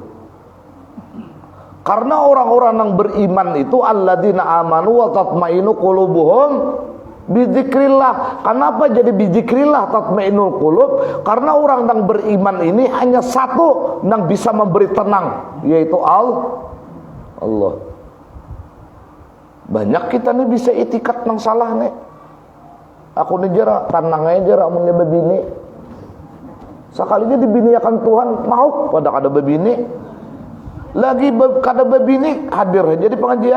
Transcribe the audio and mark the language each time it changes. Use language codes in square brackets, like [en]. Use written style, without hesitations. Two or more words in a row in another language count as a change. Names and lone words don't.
[id] Karena orang-orang yang beriman itu [ar] الذين آمنوا وتطمئن قلوبهم بذكر الله. [id] Kenapa jadi [ar] بذكر الله تطمئن القلوب? [id] Karena orang yang beriman ini hanya satu yang bisa memberi tenang, yaitu Allah. [bjn] Banyak kita nih bisa i'tikad nang salah nih. Aku nih jera tanang aja jera mun bebini. Sekalinya dibiniakan Tuhan mau pada kada bebini. Lagi kada bebini hadir aja di pengajian.